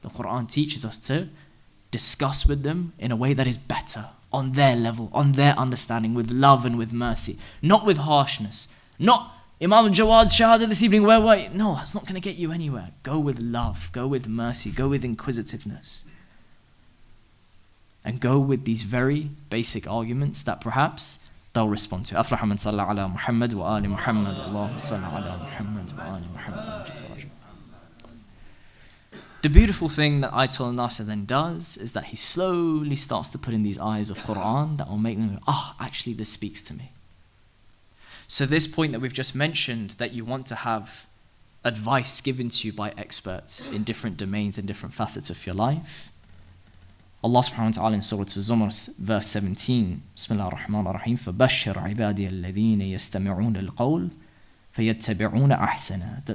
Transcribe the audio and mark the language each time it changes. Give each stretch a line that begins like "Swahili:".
English: The Quran teaches us to discuss with them in a way that is better, on their level, on their understanding, with love and with mercy. Not with harshness. Not Imam Al-Jawad's Shahada this evening, where were you? No, that's not going to get you anywhere. Go with love, go with mercy, go with inquisitiveness. And go with these very basic arguments that perhaps they'll respond to.
Arabic: أفلح من صلى على محمد وآل محمد اللهم صل على محمد وآل محمد.
English: The beautiful thing that Ayatul Nasr then does is that he slowly starts to put in these ayahs of Quran that will make them go, actually this speaks to me. So this point that we've just mentioned, that you want to have advice given to you by experts in different domains and different facets of your life, Allah subhanahu wa ta'ala in Surah Az-Zumar verse 17, Bismillah ar-Rahman ar-Rahim,
Arabic: فَبَشِّرْ عِبَادِيَ الَّذِينَ يَسْتَمِعُونَ الْقَوْلِ فَيَتَّبِعُونَ أَحْسَنَ.